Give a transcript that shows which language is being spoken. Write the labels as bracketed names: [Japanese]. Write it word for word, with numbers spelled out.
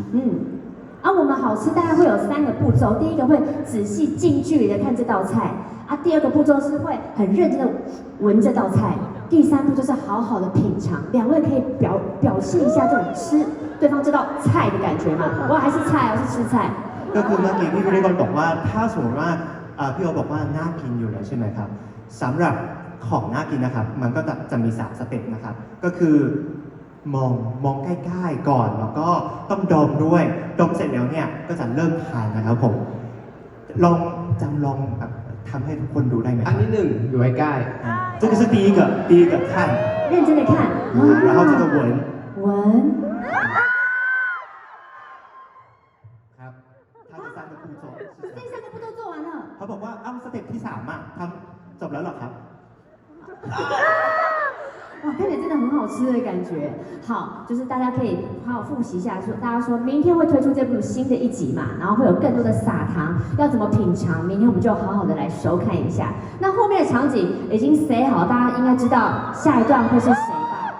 [Chinese] 嗯，啊，我们好吃大概会有三个步骤，第一个会仔细近距离的看这道菜，啊，第二个步骤是会很认真的闻这道菜，第三步就是好好的品尝。两位可以表表现一下这种吃对方这道菜的感觉吗？我还是菜，我是吃菜。 [Thai] ก็คือเมื่อกี้พี่วิริกรบอกว่าถ้าสมมติว่าพี่โอบอกว่าน่ากินอยู่แล้วใช่ไหมครับสำหรับของน่ากินนะครับมันก็จะจะมีสามสเต็ปนะครับก็คือมองมองใกล้ๆก่อนแล้วก็ต้องดมด้วยดมเสร็จแล้วเนี่ยก็จะเริ่มทานนะครับผมลองจำลองแบบทำให้ทุกคนดูได้ไหม อันที่หนึ่งอยู่ใกล้ [Chinese] ๆ这个是第一个第一个看认真的看然后这个闻闻 [Thai] ครับ [Chinese] 他这三个步骤这三个步骤做完了 [Thai] เขาบอกว่าเอ้าสเต็ปที่สามอ่ะทำจบแล้วหรอครับ [Chinese] 哇，看起来真的很好吃的感觉。好，就是大家可以好好复习一下，说大家说明天会推出这部新的一集嘛，然后会有更多的撒糖，要怎么品尝？明天我们就好好的来收看一下。那后面的场景已经 say 好，大家应该知道下一段会是谁吧？